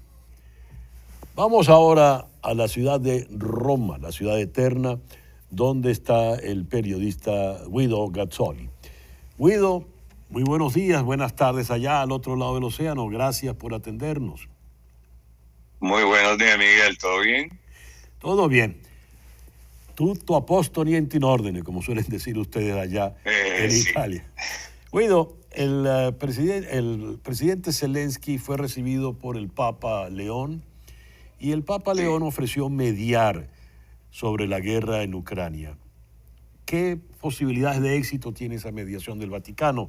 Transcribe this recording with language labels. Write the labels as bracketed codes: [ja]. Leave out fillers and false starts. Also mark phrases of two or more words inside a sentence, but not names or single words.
[es] Vamos ahora a la ciudad de Roma, la ciudad eterna, donde está el periodista Guido Gazzoli. Guido, muy buenos días, buenas tardes allá al otro lado del océano. Gracias por atendernos. Muy buenos días, Miguel. ¿Todo bien? Todo bien. [it] Tutto a posto, niente in ordine, [es] como suelen decir ustedes allá en Italia. Guido, el presidente Zelensky fue recibido por el Papa León y el Papa León ofreció mediar sobre la guerra en Ucrania. ¿Qué posibilidades de éxito tiene esa mediación del Vaticano?